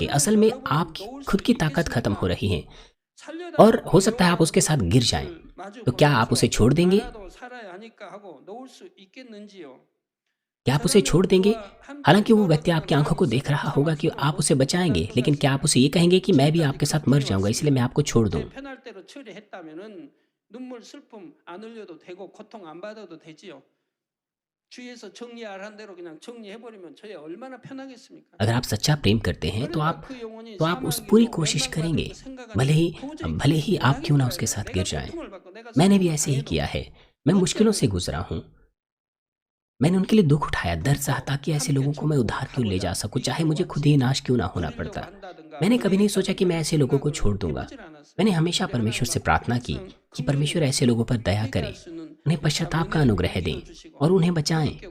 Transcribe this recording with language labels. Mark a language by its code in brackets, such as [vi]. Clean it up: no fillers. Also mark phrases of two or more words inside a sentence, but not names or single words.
[hi] असल में आपकी खुद की ताकत खत्म हो रही है और हो सकता है आप उसके साथ गिर जाएं। तो क्या आप उसे छोड़ देंगे? क्या आप उसे छोड़ देंगे? हालांकि वो व्यक्ति आपकी आंखों को देख रहा होगा कि आप उसे बचाएंगे, लेकिन क्या आप उसे ये कहेंगे कि मैं भी आपके साथ मर जाऊंगा इसलिए मैं आपको छोड़ दूं? [ko] 편할 대로 처리했다면은 눈물 슬픔 안 흘려도 되고 고통 안 받아도 되지요. 주위에서 정리할 대로 그냥 정리해 버리면 저희 얼마나 편하겠습니까? [hi] अगर आप सच्चा प्रेम करते हैं तो [ko] 그러나 그 영혼이 [hi] आप उस [ko] 사망의 [hi] पूरी [ko] 뭐 [hi] कोशिश [ko] 멸망받을 [hi] करेंगे, [ko] 그 생각 [hi] भले ही [ko] 아니고 도저히 [hi] भले ही आप क्यों ना उसके [ko] 불가능해요. [hi] साथ [ko] 내가 [hi] गिर जाएं। [ko] 고통을 받고 내가 [hi] मैंने भी [ko] 슬픔을 [hi] ऐसे ही [ko] 당해도 [hi] किया है। मैं मुश्किलों से गुजरा हूँ। मैंने उनके लिए दुख उठाया, दर्द सहा, ताकि ऐसे लोगों को मैं उद्धार क्यों ले जा सकूं, चाहे मुझे खुद ही नाश क्यों ना होना पड़ता। मैंने कभी नहीं सोचा कि मैं ऐसे लोगों को छोड़ दूंगा। मैंने हमेशा परमेश्वर से प्रार्थना की कि परमेश्वर ऐसे लोगों पर दया करें, उन्हें पश्चाताप का अनुग्रह दें और उन्हें बचाएं।